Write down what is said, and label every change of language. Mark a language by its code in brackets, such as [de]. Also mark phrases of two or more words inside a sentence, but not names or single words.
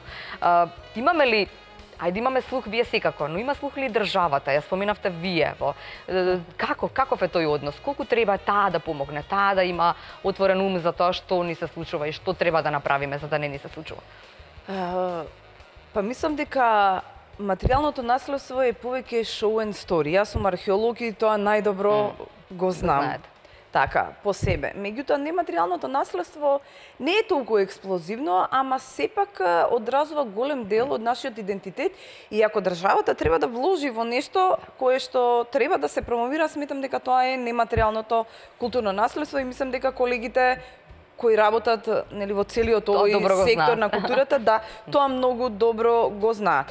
[mk] Имаме ли Ајде имаме слух вие секако, но има слух ли државата? Ја споменавте вие. Каков е тој однос? Колку треба таа да помогне, таа да има отворен ум за тоа што ни се случува и што треба да направиме за да не ни се случува? Па мислам дека материјалното наследство е повеќе [en] show and story. [mk] Јас сум археолог и тоа најдобро го знам. Знаете. Така, по себе. Меѓутоа, нематеријалното наследство не е толку експлозивно, ама сепак одразува голем дел од нашиот идентитет и ако државата треба да вложи во нешто кое што треба да се промовира, сметам дека тоа е нематеријалното културно наследство и мислам дека колегите кои работат нели во целиот овој сектор на културата, да, тоа многу добро го знаат.